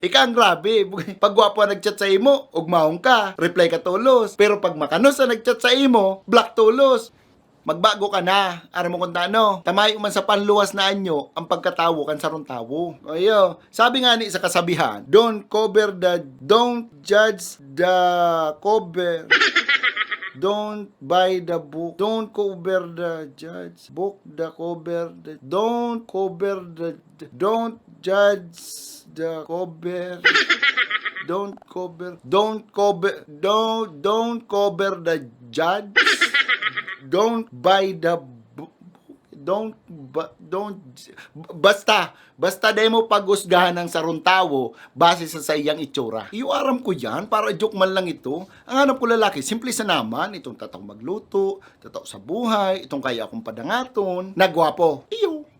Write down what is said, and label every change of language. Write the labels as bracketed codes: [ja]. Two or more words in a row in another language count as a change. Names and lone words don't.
[bik] Ika ang grabe. Pag gwapo nagchat sa imo, ugmahong ka, reply ka tulos. Pero pag makanos na nagchat sa imo, block tulos. Magbago ka na, aram mo kung tano. Tamay man sa panluwas na anyo, ang pagkatawo kan sarong tawo. Ayo, sabi nga ni sa kasabihan, [en] don't judge the cover. Don't buy the book. Don't cover the judge. Book the cover. Don't cover the. Don't judge the cover. Don't cover. Don't cover. Don't cover the judge. Don't buy the book. [bik] Don't basta demo pagusgahan ng sarong tawo base sa iyang itsura. Iwaram ko yan para joke man lang ito. Ang hanap ko lalaki, simple sa naman, itong tatang magluto, tataw sa buhay, itong kaya akong padangaton, nagwapo. Iyo.